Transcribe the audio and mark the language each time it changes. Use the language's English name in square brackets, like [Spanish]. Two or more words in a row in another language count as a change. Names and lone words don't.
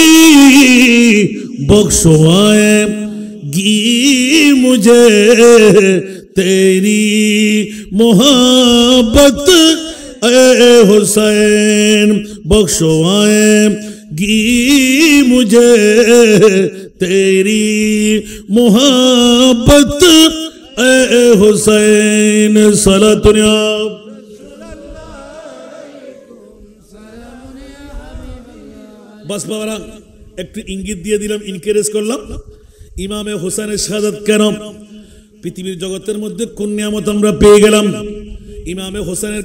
[Urdu] بخشوائے گی مجھے تیری محبت اے حسین بخشوائے گی مجھے تیری محبت اے حسین صلاۃ یا [Bangla] বাস বাবারা একটু ইঙ্গিত দিয়ে দিলাম এনকারেজ করলাম ইমামে হোসেনের শাহাদাত কেন পৃথিবীর জগতের মধ্যে কোন নিয়ামত আমরা পেয়ে গেলাম ইমামে হোসেনের